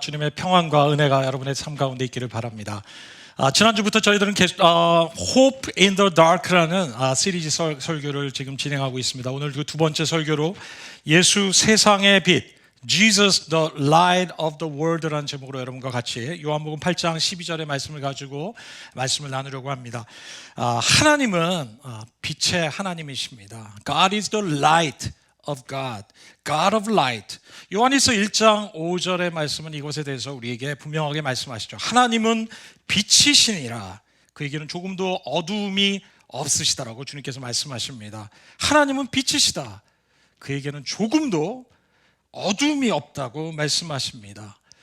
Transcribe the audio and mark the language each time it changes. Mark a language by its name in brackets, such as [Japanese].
[Korean] 주님의 평안과 은혜가 여러분의 삶 가운데 있기를 바랍니다. 지난주부터 저희들은 계속 Hope in the Dark라는 시리즈 설교를 지금 진행하고 있습니다. 오늘 그 두 번째 설교로 예수 세상의 빛, Jesus the Light of the World라는 제목으로 여러분과 같이 요한복음 8장 12절의 말씀을 가지고 말씀을 나누려고 합니다. 하나님은 빛의 하나님이십니다. [English] God is the light of God, God of light. [Korean] 요한일서 1장 5절의 말씀은 이것에 대해서 우리에게 분명하게 말씀하시죠. 하나님은 빛이시니라. 그에게는 조금도 어두움이 없으시다라고 주님께서 말씀하십니다. 하나님은 빛이시다. 그에게는 조금도 어두움이 없다고 말씀하십니다.